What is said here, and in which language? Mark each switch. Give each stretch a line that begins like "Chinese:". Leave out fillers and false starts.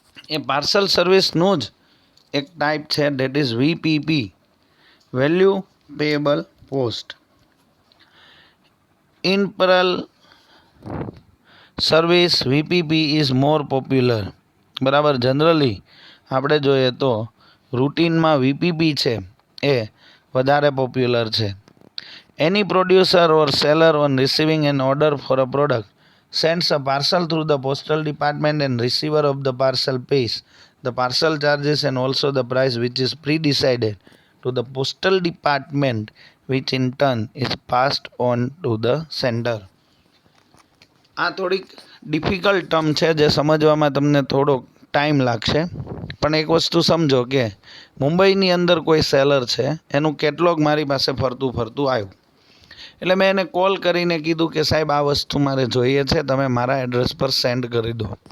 Gujarati: એ parcel સર્વિસનું જ એક type છે,
English: that is VPP,
Gujarati: value payable post.
English: In parallel service VPP is more popular. બરાબર.
Gujarati: Generally આપણે જોઈએ તો રૂટીનમાં વીપીપી છે એ વધારે પોપ્યુલર છે.
English: Any producer or seller on receiving an order for a product sends a parcel through the postal department, and receiver of the parcel pays the parcel charges and also the price which is pre-decided to the postal department, which in turn is passed on to the sender.
Gujarati: આ થોડીક difficult term છે જે સમજવામાં તમને થોડોક time લાગશે, પણ એક વસ્તુ સમજો કે મુંબઈની અંદર કોઈ સેલર છે, એનું કેટલોગ મારી પાસે ફરતું આવ્યું. એટલે મેં એને કોલ કરીને કીધું કે સાહેબ આ વસ્તુ મારે જોઈએ છે, તમે મારા એડ્રેસ પર સેન્ડ કરી દો.